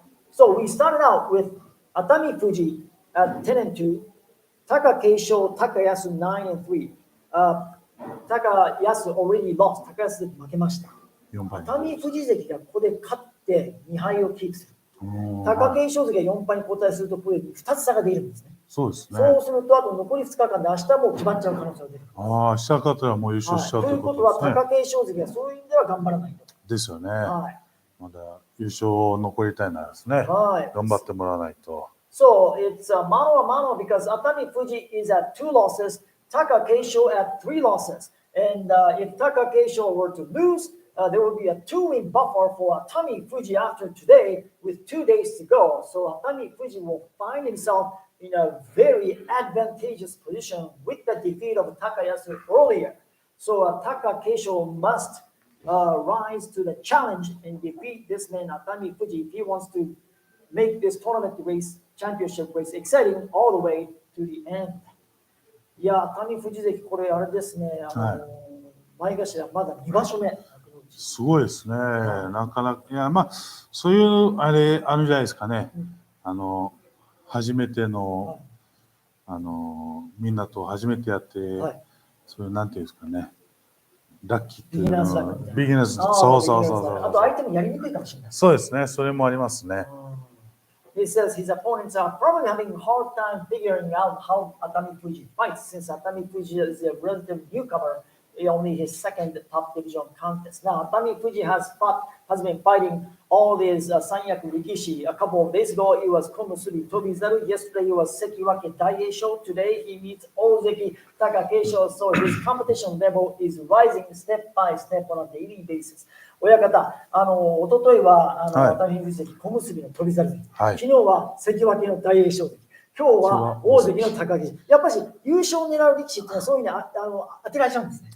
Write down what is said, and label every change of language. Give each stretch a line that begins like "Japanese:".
English: So we started out with Atamifuji at 10 and 2, Takakeisho, Takayasu 9 and 3. Takayasu already lost.
Japanese: Takayasu 負けました。Atamifuji 関がここで勝って2敗をキープする。貴景勝関が4敗に後退するとここで2つ差が出るんですね。そうですね。そうするとあと残り2日間で明日もう決まっちゃう可能性が出る。ああ、明日勝ったらもう優勝しちゃうということですね。ということは貴景勝関はそういう意味では頑張らないと。ですよね。まだ優勝残りたいならですね。頑張ってもらわないと。
English: So it's mano a mano because Atamifuji is at 2 losses, Takakeisho at 3 losses. And if Takakeisho were to lose, there will be a 2-win buffer for Atamifuji after today with 2 days to go. So Atamifuji will find himself in a very advantageous position with the defeat of Takayasu earlier. So Takakeisho must rise to the challenge and defeat this man Atamifuji if he wants to make this tournament race, championship race exciting all the way to the end.
Japanese: いや、Atamifuji関これあれですね。前頭まだ2場所目。すごいですね。なかなか、いや、まあ、そういうあれあるじゃないですかね。初めての、みんなと初めてやって、そういう、なんていうんですかね。ラッキーっていうのビギナーズ。そうそうそう。あと相手もやりにくいかもしれない。そうですね。それもありますね。
English: He says his opponents are probably having a hard time figuring out how Atamifuji fights since Atamifuji is a relative newcomer. Only his second top division contest. Now, Atamifuji has been fighting all these Sanyaku Rikishi. A couple of days ago, it was Komusubi Tobizaru. Yesterday, it was Sekiwake Daisho. Today, he meets Ozeki Takakeisho. So his competition level is rising step by step on a daily basis.
Japanese: 親方、おとといはAtamifuji関小結の翔猿関、昨日は関脇の大栄翔関。今日は大関の高木。やっぱり優勝を狙う力士っていうのはそういうふうに当てられちゃうんですね。